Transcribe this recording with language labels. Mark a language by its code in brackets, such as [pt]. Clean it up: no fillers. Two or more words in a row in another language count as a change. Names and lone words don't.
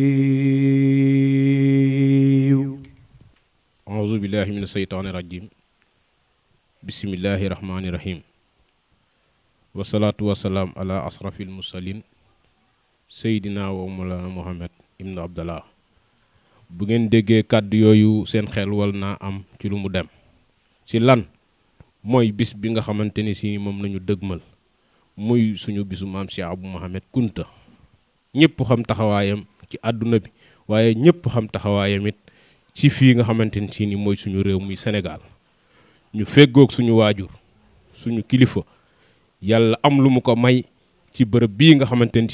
[ar] أعوذ بالله من الشيطان الرجيم بسم الله الرحمن الرحيم والصلاة والسلام على أشرف المرسلين سيدنا ومولانا محمد ابن عبد الله [wo] bu ngeen déggee kàddu yooyu seen xel wal naa am ci lu mu dem ci lan mooy bis bi nga xamante ni si moom lañu dëgmal muy suñu bisu maam Cheikh Abou Mohamed Kunta ñëpp xam taxawaayam ci àdduna bi waaye ñëpp xam taxawaayam it ci fii nga xamante ni si ni mooy suñu réew muy Sénégal ñu feggoog suñu waajur suñu kilifa yàlla am lu mu ko may ci bërëb bii nga xamante ni si